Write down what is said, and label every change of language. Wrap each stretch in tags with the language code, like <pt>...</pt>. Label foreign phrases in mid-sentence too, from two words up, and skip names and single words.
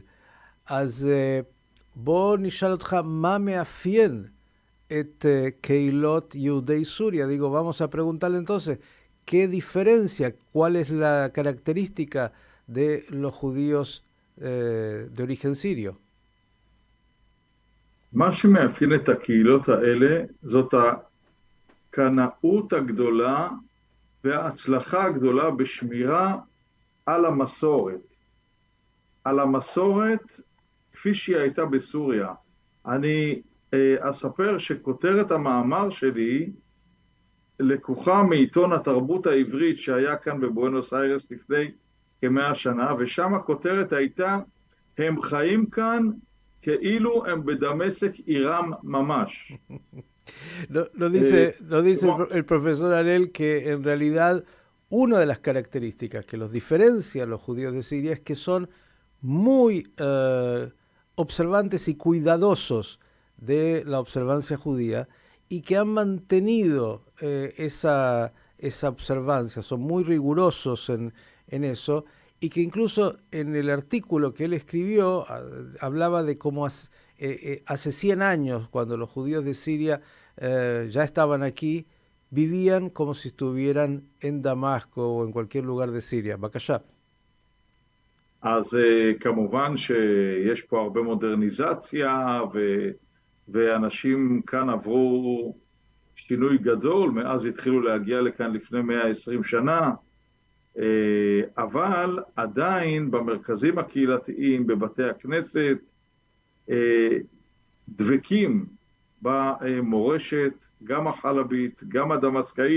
<he>אז בוא נשאל אותך מה מאפיין את קהילות יהודי סוריה.</he> <es>Digo, vamos a preguntarle entonces, ¿qué diferencia, cuál es la característica de los judíos de origen sirio?</es> <he>מה שמאפיין את הקהילות האלה זאת הקנאות הגדולה וההצלחה הגדולה בשמירה על המסורת. על המסורת כפי שהיא הייתה בסוריה. אני אספר שכותרת המאמר שלי לקוחה מעיתון התרבות העברית שהיה כאן בבואנוס איירס לפני כ100 שנה, ושם הכותרת הייתה, הם חיים כאן כאילו הם בדמשק עירם ממש.</he> <es>No dice</es> <he>כמו,</he> <es>el profesor Arel que en realidad una de las características que los diferencia a los judíos de Siria es que son muy observantes y cuidadosos de la observancia judía y que han mantenido esa observancia, son muy rigurosos en eso y que incluso en el artículo que él escribió hablaba de cómo hace 100 años, cuando los judíos de Siria ya estaban aquí, vivían como si estuvieran en Damasco o en cualquier lugar de Siria. Bacallá.</es> <he>אז כמובן שיש פה הרבה מודרניזציה, ואנשים כאן עברו שינוי גדול, מאז התחילו להגיע לכאן לפני 120 שנה, אבל עדיין במרכזים הקהילתיים, בבתי הכנסת, דבקים במורשת, גם החלבית, גם הדמסקאית.</he>